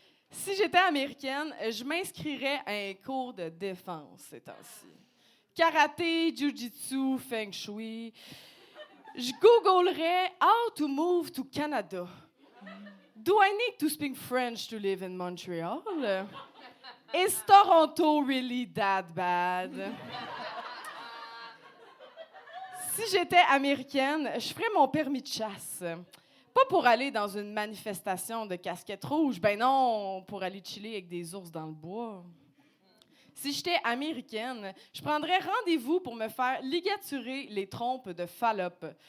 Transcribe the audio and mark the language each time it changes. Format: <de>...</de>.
<fr>Si j'étais américaine, je m'inscrirais à un cours de défense ces temps-ci. Karaté, jiu-jitsu, feng shui. Je googlerais «</fr> <en>How to move to Canada ». Do I need to speak French to live in Montreal? Is Toronto really that bad?</en> <fr>Si j'étais américaine, je ferais mon permis de chasse. Pas pour aller dans une manifestation de casquettes rouges, ben non, pour aller chiller avec des ours dans le bois. Si j'étais américaine, je prendrais rendez-vous pour me faire ligaturer les trompes de Fallop.</fr>